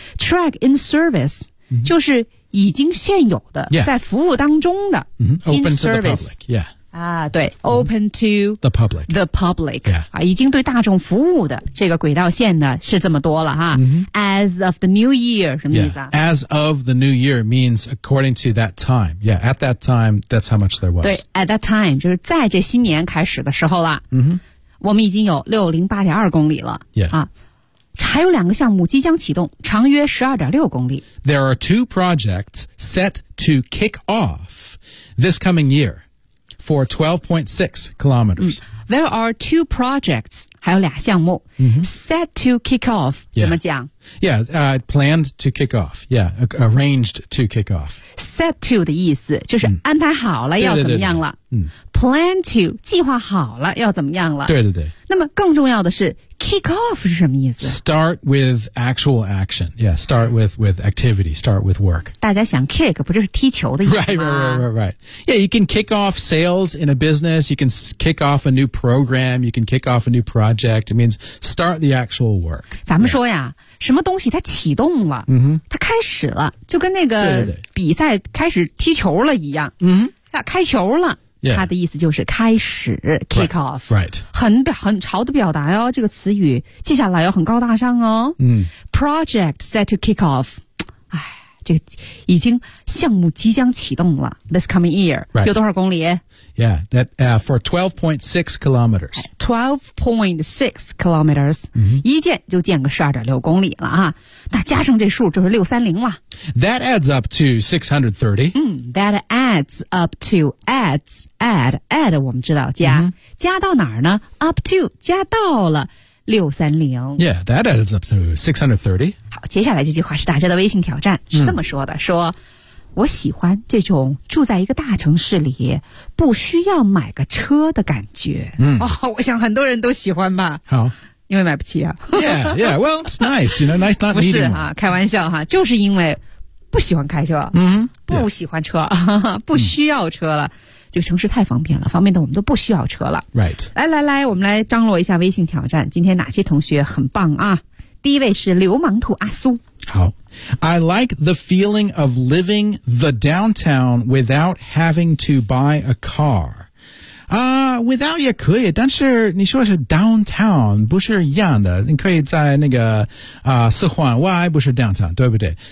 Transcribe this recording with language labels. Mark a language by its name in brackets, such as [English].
[English] Track in service、mm-hmm. [Chinese] 就是已经现有的、 [English] yeah. [Chinese] 在服务当中的、 [English] mm-hmm. Open service. To the public、yeah. 啊、对 Open to、mm-hmm. The public、yeah. [Chinese] 啊、已经对大众服务的这个轨道线呢是这么多了哈、 mm-hmm. [English] As of the new year [Chinese] 什么意思、 [English] 啊 yeah. As of the new year means according to that time Yeah, at that time, that's how much there was [Chinese] 对 [English] at that time [Chinese] 就是在这新年开始的时候了嗯哼、mm-hmm. 我们已经有 608.2 公里了、 [English] yeah. [Chinese] 啊、还有两个项目即将启动长约 12.6 公里 [English] There are two projects set to kick off this coming year for 12.6 kilometers、嗯、There are two projects [Chinese] 还有俩项目、 mm-hmm. [English] set to kick off、 yeah. [Chinese] 怎么讲 [English] Yeah,、planned to kick off Yeah, arranged to kick off [Chinese] Set to 的意思就是安排好了、嗯、要怎么样了对对对对、嗯 Plan to, 计划好了要怎么样了对对对。那么更重要的是 ,kick off 是什么意思 [English] ?Start with actual action. Yeah, start with activity, start with work. [Chinese] 大家想 kick, 不就是踢球的意思吗 [English] Right. Yeah, you can kick off sales in a business, you can kick off a new program, you can kick off a new project. It means start the actual work. [Chinese] 咱们说呀、yeah. 什么东西它启动了、 mm-hmm. 它开始了就跟那个比赛开始踢球了一样。嗯、mm-hmm. 啊、开球了。 [English] Yeah. [Chinese] 他的意思就是开始 kick off [English] right. [Chinese] 很潮的表达哦这个词语接下来要很高大上哦、嗯、 [English] Project set to kick off [Chinese] 哎，这个已经项目即将启动了 [English] This coming year、 right. [Chinese] 有多少公里 [English] Yeah, that, for 12.6 kilometers 12.6 kilometers、 mm-hmm. [Chinese] 一建就建个12.6公里了啊！那加上这数就是630了 [English] That adds up to 630、 That adds up to add [Chinese] 我们知道加、 [English] mm-hmm. 加到哪儿呢 Up to 加到了630 Yeah, that adds up to 630. [Chinese] 好，接下来这句话是大家的微信挑战，是这么说的，说我喜欢这种住在一个大城市里不需要买个车的感觉。我想很多人都喜欢吧。好。因为买不起啊。 [English] Yeah, yeah, well, it's nice, you know, nice not needing. [Chinese] 不是啊，开玩笑哈，就是因为不喜欢开车，不喜欢车，不需要车了。这个城市太方便了，方便的我们都不需要车了。 [English] Right. [Chinese] 来来来，我们来张罗一下微信挑战。今天哪些同学很棒啊？第一位是流氓兔阿苏。好。 [English] I like the feeling of living the downtown without having to buy a car. [Chinese] Without 也可以，但是你说是 downtown, 不是一样的。你可以在那个四环外，不是 downtown, 对不对？